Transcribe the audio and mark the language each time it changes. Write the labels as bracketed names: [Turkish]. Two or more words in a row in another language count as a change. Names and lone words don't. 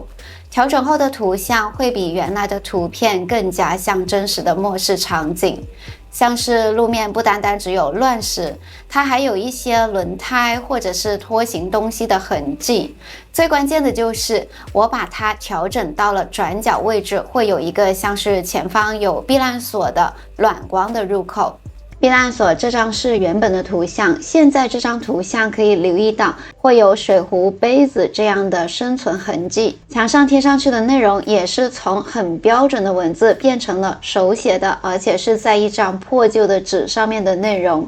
[Chinese] 調整後的圖像會比原來的圖片更加像真實的末世場景，像是路面不單單只有亂石，它還有一些輪胎或者是拖行東西的痕跡。最關鍵的就是我把它調整到了轉角位置，會有一個像是前方有避難所的暖光的入口。避難所這張是原本的圖像，現在這張圖像可以留意到會有水壺、杯子這樣的生存痕跡。牆上貼上去的內容也是從很標準的文字變成了手寫的，而且是在一張破舊的紙上面的內容。